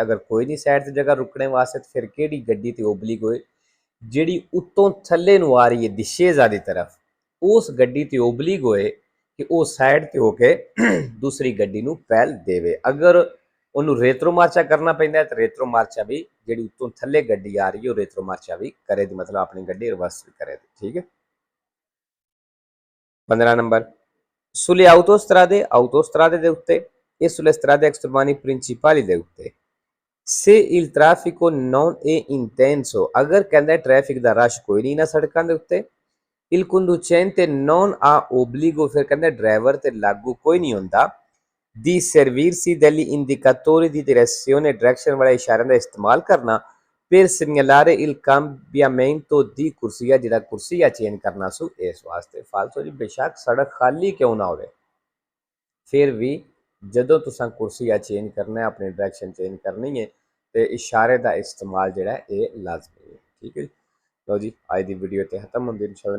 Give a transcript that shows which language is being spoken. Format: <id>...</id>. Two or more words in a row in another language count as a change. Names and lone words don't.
<pa>ਅਗਰ ਕੋਈ ਨਹੀਂ ਸਾਈਡ ਤੇ ਜਗ੍ਹਾ ਰੁਕਣੇ ਵਾਸਤੇ ਫਿਰ ਕਿਹੜੀ ਗੱਡੀ ਤੇ ਓਬਲਿਕ ਹੋਏ ਜਿਹੜੀ ਉੱਤੋਂ ਥੱਲੇ ਨੂੰ ਆ ਰਹੀ ਹੈ ਦਿਸ਼ੇਜ਼ਾ ਦੀ ਤਰਫ ਉਸ ਗੱਡੀ ਤੇ ਓਬਲਿਕ ਹੋਏ ਕਿ ਉਹ ਸਾਈਡ ਤੇ ਹੋ ਕੇ ਦੂਸਰੀ ਗੱਡੀ ਨੂੰ ਪਹਿਲ ਦੇਵੇ। ਅਗਰ ਉਹਨੂੰ ਰੇਤਰੋ ਮਾਰਚਾ ਕਰਨਾ ਪੈਂਦਾ ਤਾਂ ਰੇਤਰੋ ਮਾਰਚਾ ਵੀ ਜਿਹੜੀ ਉੱਤੋਂ ਥੱਲੇ ਗੱਡੀ ਆ ਰਹੀ ਹੈ ਉਹ ਰੇਤਰੋ ਮਾਰਚਾ ਵੀ ਕਰੇ ਦੀ ਮਤਲਬ ਆਪਣੀ ਗੱਡੀ ਰਿਵਰਸ ਵੀ ਕਰੇ ਠੀਕ ਹੈ। 15 ਨੰਬਰ</pa> <it>sulle autostrade</it> <pa>ਦੇ ਉੱਤੇ</pa> <it>e sulle strade extraeurbane principali</it> <pa>ਦੇ ਉੱਤੇ</pa> <it>se il traffico non è intenso</it> <pa>ਅਗਰ ਕਹਿੰਦਾ ਟ੍ਰੈਫਿਕ ਦਾ ਰਸ਼ ਕੋਈ ਨਹੀਂ ਨਾ ਸੜਕਾਂ ਦੇ ਉੱਤੇ</pa> <it>il conducente non ha obbligo</it> <pa>ਫਿਰ ਕਹਿੰਦਾ ਡਰਾਈਵਰ ਤੇ ਲਾਗੂ ਕੋਈ ਨਹੀਂ ਹੁੰਦਾ</pa> <it>di servirsi degli indicatori di direzione</it> <pa>ਡਾਇਰੈਕਸ਼ਨ ਵਾਲੇ ਇਸ਼ਾਰਿਆਂ ਦਾ ਇਸਤੇਮਾਲ ਕਰਨਾ</pa> <it>per segnalare il cambiamento di corsia</it> <pa>ਜਿਹੜਾ ਕੁਰਸੀਆ ਚੇਂਜ ਕਰਨਾ ਸੋ ਇਸ ਵਾਸਤੇ ਫਾਲਤੂ ਜੀ ਬੇਸ਼ੱਕ ਸੜਕ ਖਾਲੀ ਕਿਉਂ ਨਾ ਹੋਵੇ ਫਿਰ ਵੀ ਜਦੋਂ ਤੁਸੀਂ ਕੁਰਸੀਆ ਚੇਂਜ ਕਰਨਾ ਹੈ ਆਪਣੀ ਡਾਇਰੈਕਸ਼ਨ ਚੇਂਜ ਕਰਨੀ ਹੈ ਤੇ ਇਸ਼ਾਰੇ ਦਾ ਇਸਤੇਮਾਲ ਜਿਹੜਾ ਇਹ ਲਾਜ਼ਮੀ ਹੈ ਠੀਕ ਹੈ। ਲਓ ਜੀ ਅੱਜ ਦੀ ਵੀਡੀਓ ਤੇ ਖਤਮ ਹੁੰਦੀ ਇਨਸ਼ਾਅੱਲਾ।</pa>